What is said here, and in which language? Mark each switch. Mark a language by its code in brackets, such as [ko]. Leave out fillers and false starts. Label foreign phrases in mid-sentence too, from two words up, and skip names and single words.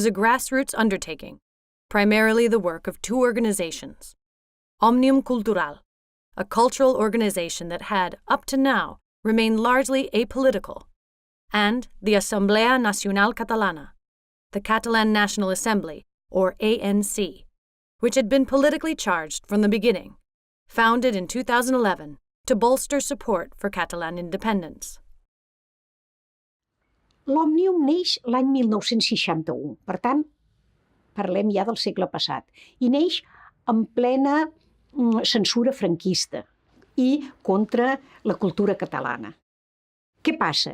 [en] a grassroots undertaking, primarily the work of two organizations: Òmnium Cultural, a cultural organization that had, up to now, remained largely apolitical, and the Assemblea Nacional Catalana, the Catalan National Assembly, or ANC, which had been politically charged from the beginning, founded in 2011 to bolster support for Catalan independence. [ca] L'Òmnium neix l'any 1961, per tant, parlem ja del segle passat, i neix en plena censura franquista i contra la cultura catalana. Què passa?